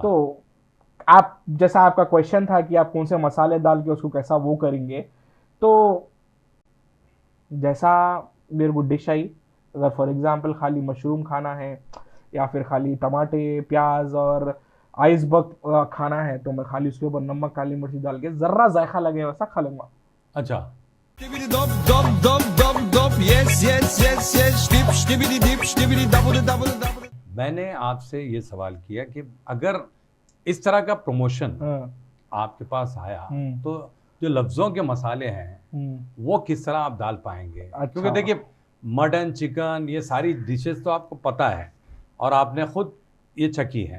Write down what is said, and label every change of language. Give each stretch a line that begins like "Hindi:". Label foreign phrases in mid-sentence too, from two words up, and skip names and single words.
Hindi: तो आप जैसा आपका क्वेश्चन था कि आप कौन से मसाले डाल के उसको कैसा वो करेंगे, तो जैसा मेरे को डिश आई, अगर
English: for example
Hindi: खाली मशरूम खाना है या फिर खाली टमाटे प्याज और आइसबर्ग खाना है तो मैं खाली उसके ऊपर नमक काली मिर्ची डाल के जर्रा जायका लगे वैसा खा लूंगा। अच्छा। Stibbidi dop dop dop dop dop yes yes yes yes dip stibbidi dip stibbidi double double double। मैंने आपसे ये सवाल किया कि अगर इस तरह का प्रमोशन हाँ। आपके पास आया हम्म। तो जो लफ्ज़ों के मसाले हैं वो किस तरह आप डाल पाएंगे? अच्छा। क्योंकि देखिए, मटन चिकन ये सारी डिशेस तो आपको पता है और आपने खुद ये चखी है।